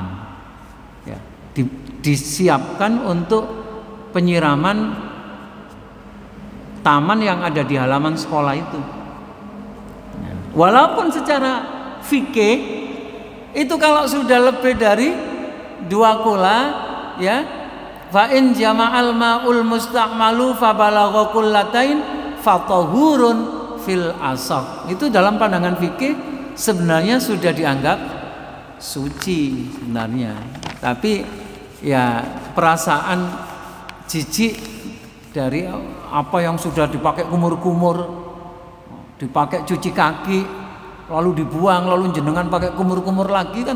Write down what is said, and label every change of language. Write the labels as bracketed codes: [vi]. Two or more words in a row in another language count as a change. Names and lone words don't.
[id] Ya, disiapkan untuk penyiraman taman yang ada di halaman sekolah itu. Walaupun secara fikih itu kalau sudah lebih dari 2 kula, ya, [ar] فإن جمع الماء المستعمل فبلغ قلتين فطهور في الأصح. [id] Itu dalam pandangan fikih sebenarnya sudah dianggap suci sebenarnya. Tapi ya perasaan jijik dari apa yang sudah dipakai kumur-kumur, dipakai cuci kaki, lalu dibuang, lalu jenengan pakai kumur-kumur lagi kan.